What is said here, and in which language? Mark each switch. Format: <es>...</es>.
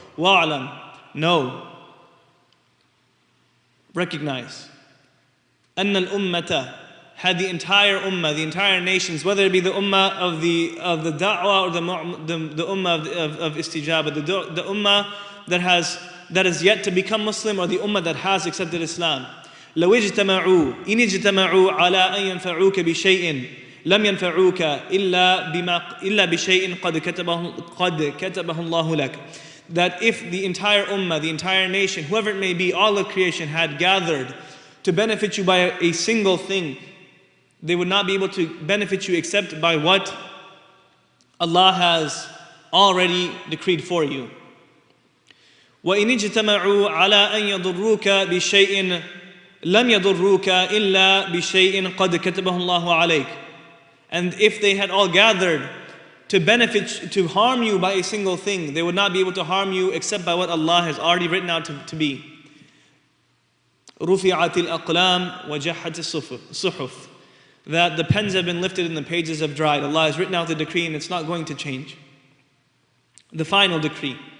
<ar>وَعْلَمْ,</ar> <en>know, recognize,</en> <ar>أَنَّ الْأُمَّةَ,</ar> <en>had the entire ummah, the entire nations, whether it be the ummah of the da'wah or the ummah of istijabah, the ummah that is yet to become Muslim, or the ummah that has accepted Islam.</en> <ar>لو اجتمعوا إن اجتمعوا على أن ينفعوك بشيء لم ينفعوك إلا بشيء قد كتبه الله لك.</ar> <en>That if the entire ummah, the entire nation, whoever it may be, all of creation had gathered to benefit you by a single thing, they would not be able to benefit you except by what Allah has already decreed for you.</en> <ar>وإن اجتمعوا على أن يضروك بشيء لم يضروك إلا بشيء قد كتبه الله عليك.</ar> <en>And if they had all gathered to harm you by a single thing, they would not be able to harm you except by what Allah has already written out to be.</en> <ar>رُفِعَتِ الْأَقْلَامِ وَجَحَّتِ الصُّحُفِ.</ar> <en>That the pens have been lifted and the pages have dried. Allah has written out the decree and it's not going to change. The final decree.</en>